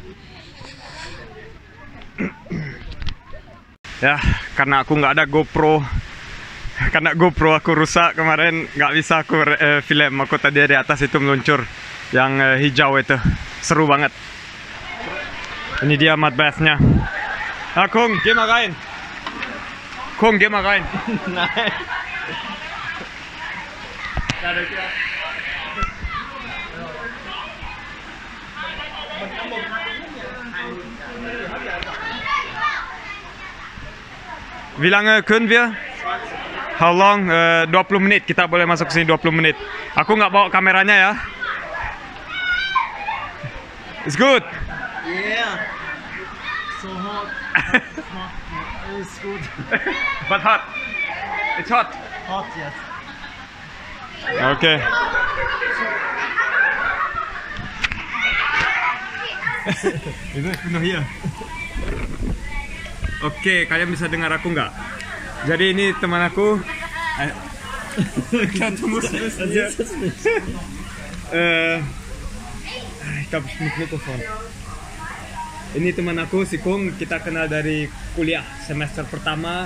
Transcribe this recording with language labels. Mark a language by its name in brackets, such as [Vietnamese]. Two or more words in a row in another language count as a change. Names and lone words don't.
[Indonesian] Ya, karena aku nggak ada GoPro. Karena GoPro aku rusak kemarin, nggak bisa aku film. Aku tadi dari atas itu meluncur yang hijau itu, seru banget. Ini dia [English] mud bath- [Indonesian] nya. [German] Ah, Kung, geh mal rein. Kung, geh mal rein. Nein. Wie lange können wir? [English] How long? 20 menit. [Indonesian] Kita boleh masuk ke sini 20 menit. Aku nggak bawa kameranya ya. [English] It's good. Yeah. So hot. It's good. But hot. It's hot. Hot, yes. [Indonesian] Oke. Itu penuh ya. Oke, kalian bisa dengar aku nggak? Jadi ini teman aku. Ini teman aku si Kung, kita kenal dari kuliah semester pertama.